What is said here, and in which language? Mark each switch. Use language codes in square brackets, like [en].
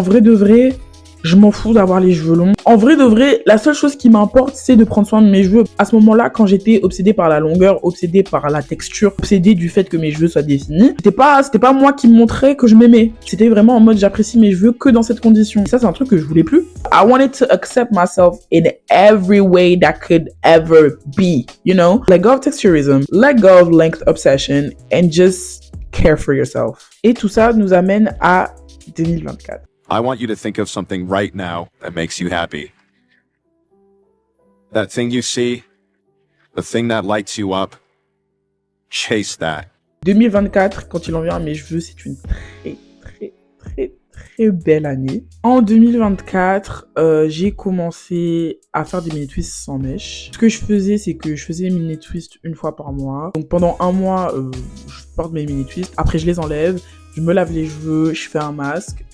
[fr] En vrai de vrai, je m'en fous d'avoir les cheveux longs. En vrai de vrai, la seule chose qui m'importe, c'est de prendre soin de mes cheveux. À ce moment-là, quand j'étais obsédée par la longueur, obsédée par la texture, obsédée du fait que mes cheveux soient définis, c'était pas moi qui me montrais que je m'aimais. C'était vraiment en mode j'apprécie mes cheveux que dans cette condition. Et ça, c'est un truc que je voulais plus. [en] I wanted to accept myself in every way that could ever be, you know? Let go of texturism, let go of length obsession, and just care for yourself. [fr] Et tout ça nous amène à 2024. [en] I want you to think of something right now that makes you happy. That thing you see, the thing that lights you up, chase that. [fr] 2024, quand il en vient à mes cheveux, c'est une très belle année. En 2024, j'ai commencé à faire des mini twists sans mèche. Ce que je faisais, c'est que je faisais des mini twists une fois par mois. Donc pendant un mois, je porte mes mini twists. Après, je les enlève, je me lave les cheveux, je fais un masque.